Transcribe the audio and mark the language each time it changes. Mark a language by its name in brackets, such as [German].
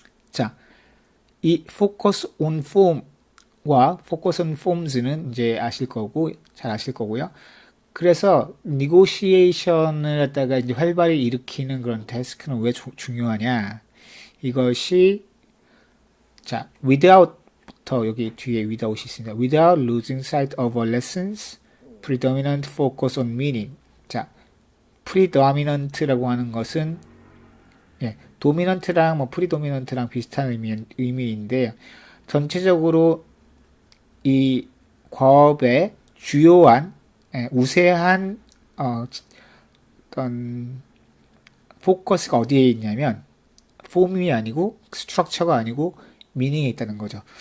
[Korean] 자, 이 focus on form과 focus on forms는 이제 잘 아실 거고요. 그래서 negotiation을 갖다가 이제 활발히 일으키는 그런 태스크는 왜 중요하냐? 이것이 자, without부터 여기 뒤에 without이 있습니다. [English] Without losing sight of a lesson's predominant focus on meaning. [Korean] 자, predominant라고 하는 것은 dominant랑 뭐 predominant랑 비슷한 의미인데 전체적으로 이 과업의 주요한 우세한 어떤 포커스가 어디에 있냐면 폼이 아니고 스트럭처가 아니고 미닝에 있다는 거죠.